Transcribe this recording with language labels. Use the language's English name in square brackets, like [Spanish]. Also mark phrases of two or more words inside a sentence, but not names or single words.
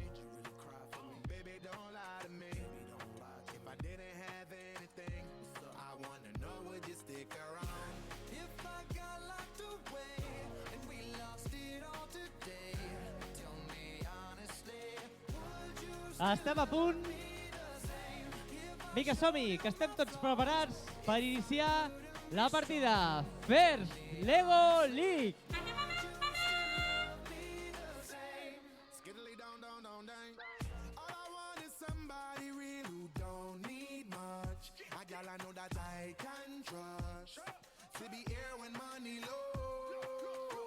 [English] Baby, don't lie to me. If I didn't have anything, I wanna know, would you stick around? If I got locked away and we lost it all today, tell me honestly, would you [Catalan] Estem a punt. Vinga, som-hi, que estem tots preparats per iniciar la partida. First Lego League. [English] Skiddly down, down, down, down. All I want is somebody real who don't need much. A gal I know that I can trust. To be here when money low.